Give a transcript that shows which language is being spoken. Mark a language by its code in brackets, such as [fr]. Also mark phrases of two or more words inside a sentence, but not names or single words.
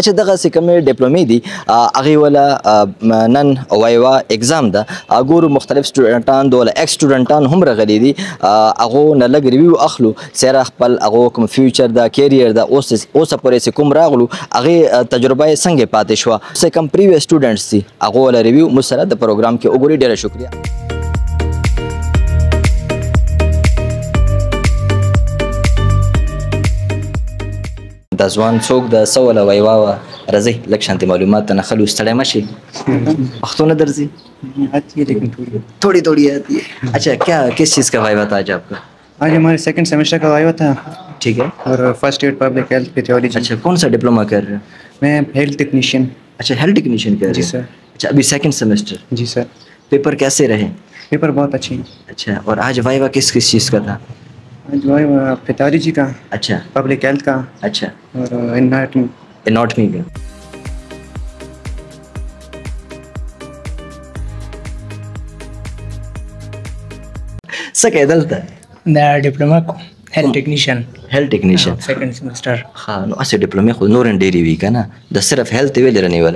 [ps] اچھا دغسې کومې ډپلومې دي هغوی والا نن [en] viva exam [ps] ده ګورو مختلف سټوډنټان د والا ایکس سټوډنټان هم راغلي دي هغو نه لږ ریویو اخلو سره خپل هغو کوم فیوچر ده کیریر ده اوسه پورې چې کوم راغلو هغې تجربه یې څنګه پاتې شوه چې کوم [en] previous students [ps] دي هغو والا ریویو موږ سره د پروګرام کې وګورئ. ډېره شکریه. دا ځوان څوک د څه والا ویوا وه راځئ لږ شانتې معلومات ته نښلو ستړی مه شئ پښتو نه درځي [ur] تھوڑی تھوڑی آتی ہے. اچھا کیا کس چیز کا وائوا تھا آج آپ کا؟ آج ہمارے [en] second semester [ur] کا وائوا تھا. ٹھیک ہے. اور [en] first year public health [ur] کی تھیولوجی. اچھا کون سا ڈپلوما کر رہے ہیں؟ میں [en] health technician. [ur] اچھا [en] health technician [ur] کر رہے ہیں؟ جی سر. اچھا ابھی [en] second semester. [ur] جی سر. پیپر کیسے رہے؟ پیپر بہت اچھے ہیں. اچھا اور آج وائوا کس کس چیز کا تھا؟ آج وائوا پیتھولوجی کا. اچھا. پبلک ہیلتھ کا. اچھا. اور اناٹمی کا. [ps] څه کوې دلته؟ دا ډپلوما کوم [en] health technician. health technician second semester. [ps] ښه نو هسې ډپلومې خو نور هم ډېرې وي که نه د صرف هیلث یې ولې رانیولی؟